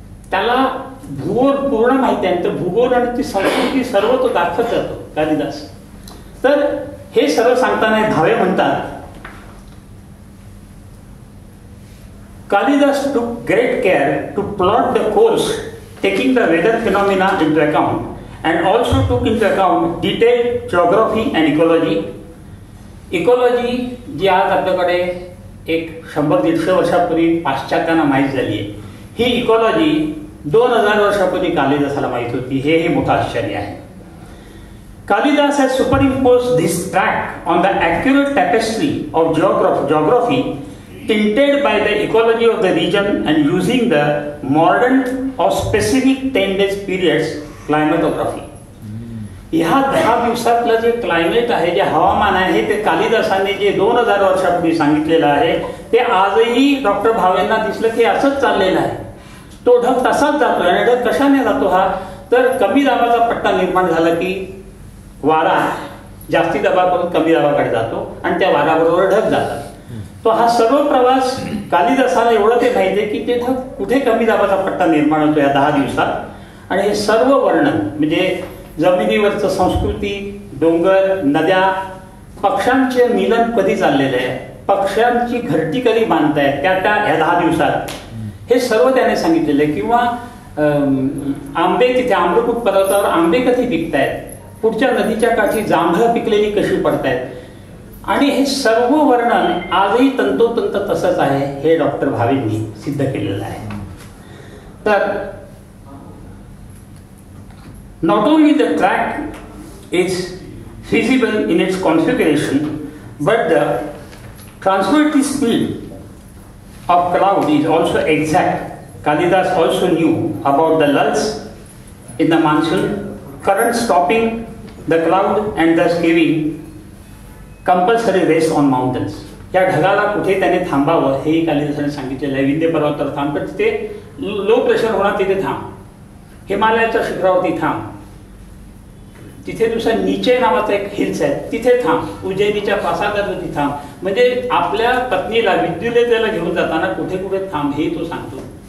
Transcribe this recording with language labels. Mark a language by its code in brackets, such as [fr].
[mr] त्याला भूगोल पूर्ण माहिती आहे, तर भूगोल आणि ती संस्कृती सर्व तो दाखवत जातो कालिदास. तर हे सर्व सांगताना भावे म्हणतात, [en] Kalidas took great care to plot the course, taking the weather phenomena into account and also took into account detailed geography and ecology. [mr] Ecology जी आज आपल्याकडे एक 100-150 वर्षापूर्वी पाश्चात्यांना माहीत झाली आहे, ही इकॉलॉजी 2000 वर्षापूर्वी कालिदासाला माहीत होती. हे मोठं आश्चर्य आहे. [en] Kalidas has superimposed this track on the accurate tapestry of geography tinted by the ecology of the region and using the modern or specific 10 days periods climatography. [mr] ह्या 10 दिवसातलं जे क्लायमेट आहे, जे हवामान आहे, ते कालिदासाने जे 2000 वर्षापूर्वी सांगितलेलं आहे ते आजही डॉक्टर भावेंना दिसलं की असंच चाललेलं आहे. तो ढग तसाच जातो. आणि ढग कशाने जातो हा, तर कमी दाबाचा पट्टा निर्माण झाला की वारा जास्ती दाबाकडून कमी दाबाकडे जातो आणि त्या वाऱ्याबरोबर ढग जातात. तो हा सर्व प्रवास कालिदासाला एवढं ते माहिती आहे की ते ढग कुठे कमी दाबाचा पट्टा निर्माण होतो या 10 दिवसात. आणि हे सर्व वर्णन म्हणजे जमिनीवरचं संस्कृती, डोंगर, नद्या, पक्ष्यांचे मिलन कधी चाललेलं आहे, पक्ष्यांची घरटी कधी बांधतायत त्या ह्या 10 दिवसात, हे सर्व त्याने सांगितलेलं आहे. किंवा आंबे, तिथे आम्रकूट पर्वतावर आंबे कधी पिकतायत, पुढच्या नदीच्या काठी जांभळं पिकलेली कशी पडतायत. आणि हे सर्व वर्णन आजही तंतोतंत तसंच आहे, हे डॉक्टर भावेंनी सिद्ध केलेलं आहे. [en] तर not only the track is feasible in its configuration, but the transverse speed of cloud is also exact. Kalidas also knew about the lulls in the monsoon, current stopping the cloud and thus giving compulsory rest on mountains. [mr] या ढगाला कुठे त्याने थांबावं हेही कालिदासाने सांगितलेलं आहे. विंध्य पर्वतावर थांब, पण तिथे लो प्रेशर होणार तिथे थांब, हिमालयाच्या शिखरावरती थांब, तिथे दुसरा नीचे नावाचा एक हिल्स आहे तिथे थांब, उज्जैनीच्या प्रासादावरती थांब. म्हणजे आपल्या पत्नीला विद्युलेतेला घेऊन जाताना कुठे कुठे थांब हे तो सांगतो.